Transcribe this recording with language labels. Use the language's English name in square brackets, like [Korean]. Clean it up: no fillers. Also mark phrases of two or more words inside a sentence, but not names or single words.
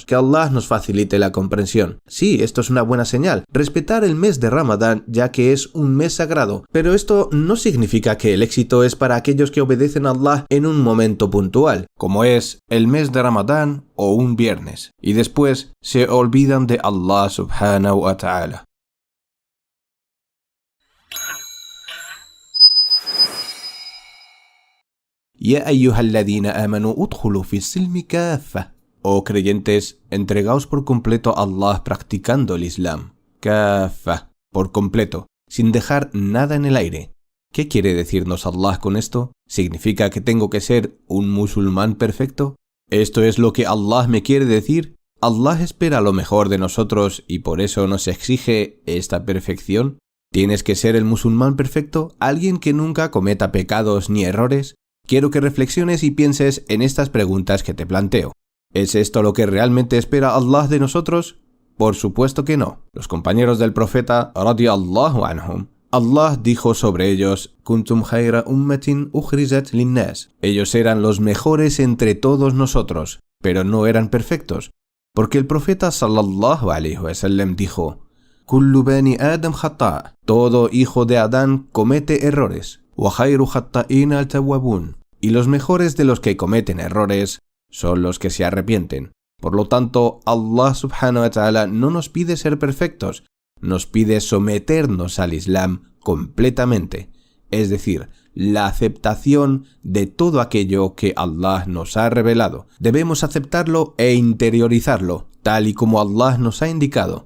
[Spanish] Que Allah nos facilite la comprensión. Sí, esto es una buena señal. Respetar el mes de Ramadán, ya que es un mes sagrado. Pero esto no significa que el éxito es para aquellos que obedecen a Allah en un momento puntual, como es el mes de Ramadán o un viernes, y después se olvidan de Allah [Arabic] سبحانه وتعالى. يا أيها الذين آمنوا ادخلوا في السلم كافة. [Spanish] Oh creyentes, entregaos por completo a Allah practicando el Islam. Kaffa, por completo, sin dejar nada en el aire. ¿Qué quiere decirnos Allah con esto? ¿Significa que tengo que ser un musulmán perfecto? ¿Esto es lo que Allah me quiere decir? ¿Allah espera lo mejor de nosotros y por eso nos exige esta perfección? ¿Tienes que ser el musulmán perfecto? ¿Alguien que nunca cometa pecados ni errores? Quiero que reflexiones y pienses en estas preguntas que te planteo. ¿Es esto lo que realmente espera Allah de nosotros? Por supuesto que no. Los compañeros del profeta, [Arabic] رضي الله عنهم, [Spanish] Allah dijo sobre ellos, [Arabic] كنتم خير أمة أخرجت للناس. [Spanish] Ellos eran los mejores entre todos nosotros, pero no eran perfectos. Porque el profeta [Arabic] صلى الله عليه وسلم [Spanish] dijo, [Arabic] كل بني آدم خطاء'. [Spanish] Todo hijo de Adán comete errores. [Arabic] وخير الخطائين التوابون. [Spanish] Y los mejores de los que cometen errores son los que se arrepienten. Por lo tanto, Allah [Arabic] سبحانه وتعالى [Spanish] no nos pide ser perfectos, nos pide someternos al Islam completamente, es decir, la aceptación de todo aquello que Allah nos ha revelado. Debemos aceptarlo e interiorizarlo, tal y como Allah nos ha indicado.